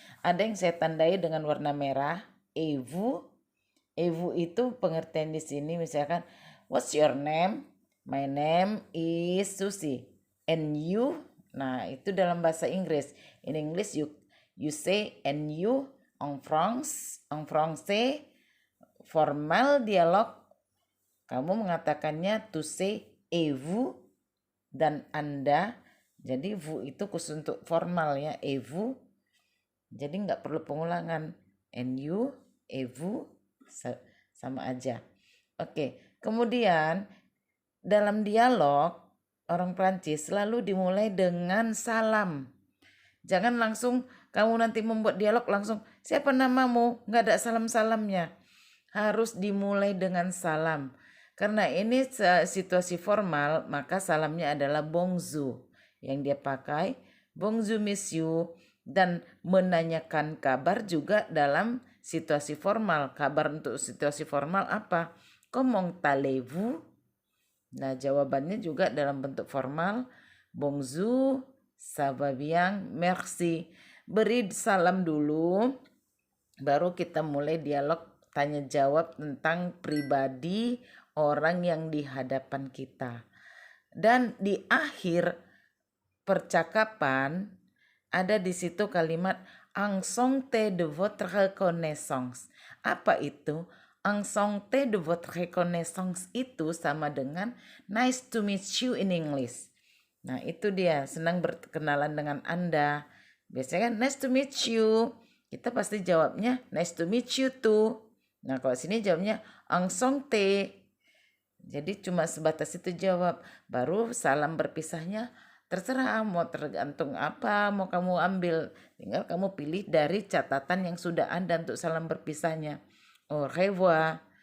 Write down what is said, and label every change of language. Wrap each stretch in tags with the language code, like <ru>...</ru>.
<id>Ada yang saya tandai dengan warna merah.</id> <fr>Et vous. Et vous</fr> <id>itu pengertian di sini misalkan,</id> <en>what's your name? My name is Susie. And you?</en> <id>Nah, itu dalam bahasa Inggris.</id> <en>In English you say and you.</en> <fr>En français,</fr> <en>formal dialog,</en> <id>kamu mengatakannya</id> <en>to say</en> <fr>et vous</fr> <id>dan Anda. Jadi vous itu khusus untuk formal ya,</id> <fr>et vous.</fr> <id>Jadi nggak perlu pengulangan.</id> <en>And you,</en> <fr>et vous,</fr> <id>sama aja. Oke, kemudian dalam dialog orang Prancis selalu dimulai dengan salam. Jangan langsung kamu nanti membuat dialog langsung, siapa namamu? Nggak ada salam-salamnya. Harus dimulai dengan salam. Karena ini situasi formal, maka salamnya adalah bonjour. Yang dia pakai,</id> <fr>bonjour monsieur.</fr> <id>Dan menanyakan kabar juga dalam situasi formal. Kabar untuk situasi formal apa?</id> <fr>Comment allez-vous?</fr> <id>Nah, jawabannya juga dalam bentuk formal.</id> <fr>Bonjour, ça va bien, merci.</fr> <id>Beri salam dulu, baru kita mulai dialog tanya jawab tentang pribadi orang yang di hadapan kita. Dan di akhir percakapan ada di situ kalimat</id> <fr>enchanté de votre connaissance.</fr> <id>Apa itu?</id> <fr>Enchanté de votre connaissance</fr> <id>itu sama dengan</id> <en>nice to meet you in English.</en> <id>Nah, itu dia, senang berkenalan dengan Anda. Biasanya kan</id> <en>nice to meet you.</en> <id>Kita pasti jawabnya</id> <en>nice to meet you too.</en> <id>Nah, kalau sini jawabnya enchanté. Jadi cuma sebatas itu jawab. Baru salam berpisahnya terserah mau tergantung apa mau kamu ambil. Tinggal kamu pilih dari catatan yang sudah ada untuk salam berpisahnya.</id> <fr>Au revoir.</fr>